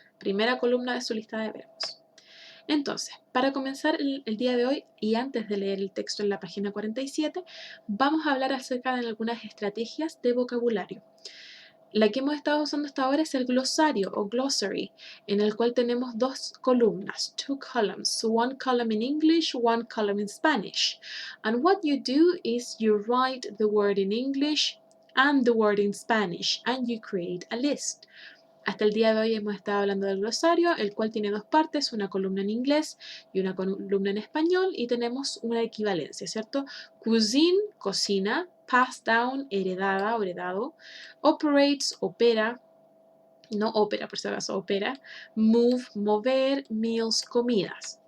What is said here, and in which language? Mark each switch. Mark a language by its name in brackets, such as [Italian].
[Spanish] Primera columna de su lista de verbos. Entonces, para comenzar el día de hoy y antes de leer el texto en la página 47, vamos a hablar acerca de algunas estrategias de vocabulario. La que hemos estado usando hasta ahora es el glosario o glossary, en el cual tenemos 2 columnas, [English] 2 columns, one column in English, one column in Spanish. And what you do is you write the word in English and the word in Spanish, and you create a list. [Spanish] Hasta el día de hoy hemos estado hablando del glosario, el cual tiene 2 partes, una columna en inglés y una columna en español, y tenemos una equivalencia, ¿cierto? Cuisine, cocina, pass down, heredada o heredado, operates, opera, no ópera por si acaso, opera, move, mover, meals, comidas.